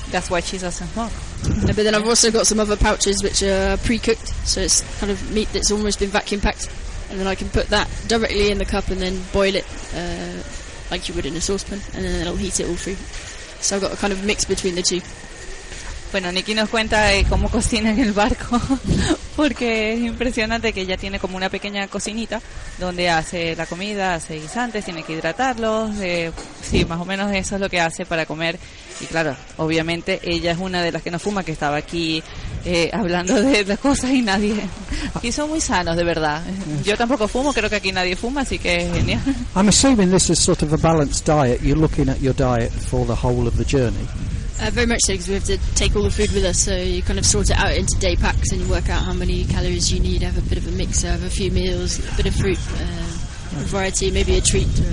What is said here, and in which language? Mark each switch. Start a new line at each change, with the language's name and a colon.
English: That's why cheese are so hot. But then I've also got some other pouches which are pre-cooked, so it's kind of meat that's almost been vacuum-packed. And then I can put that directly in the cup and then boil it like you would in a saucepan, and then it'll heat it all through. So I've got a kind of mix between the two.
Spanish: Bueno, Nicky nos cuenta cómo cocina en el barco, porque es impresionante que ella tiene como una pequeña cocinita donde hace la comida, hace guisantes, tiene que hidratarlos, sí, más o menos eso es lo que hace para comer. Y claro, obviamente ella es una de las que no fuma, que estaba aquí hablando de las cosas y nadie... Y son muy sanos, de verdad. Yo tampoco fumo, creo que aquí nadie fuma, así que es genial.
English: I'm assuming this is sort of a balanced diet, you're looking at your diet for the whole of the journey. Very much so, because we have to take all the food with us, so you kind of sort it out into day packs and you work out how many calories you need, have a bit of a mix, have a few meals, a bit of fruit, a variety, maybe a treat.